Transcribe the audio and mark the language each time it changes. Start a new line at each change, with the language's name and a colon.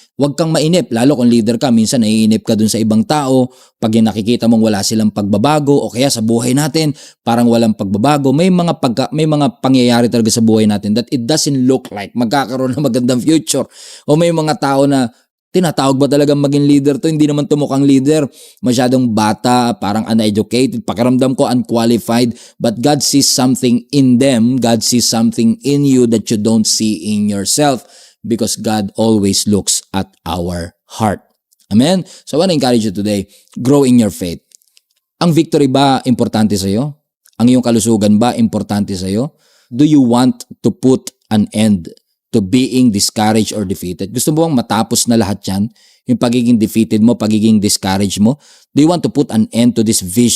Filipino: Huwag kang mainip, lalo kung leader ka, minsan naiinip ka dun sa ibang tao, pag nakikita mong wala silang pagbabago, o kaya sa buhay natin, parang walang pagbabago, may mga pangyayari talaga sa buhay natin
English: that it doesn't look like magkakaroon ng magandang future.
Filipino: O may mga tao na, tinatawag ba talagang maging leader to? Hindi naman to mukhang leader. Masyadong bata, parang uneducated, pakiramdam ko unqualified,
English: but God sees something in them, God sees something in you that you don't see in yourself. Because God always looks at our heart. Amen? So I want to encourage you today, grow in your faith.
Filipino: Ang victory ba importante sa iyo? Ang iyong kalusugan ba importante sa iyo?
English: Do you want to put an end to being discouraged or defeated?
Filipino: Gusto mo bang matapos na lahat yan? Yung pagiging defeated mo, pagiging discouraged mo? Do you want to put an end to this vision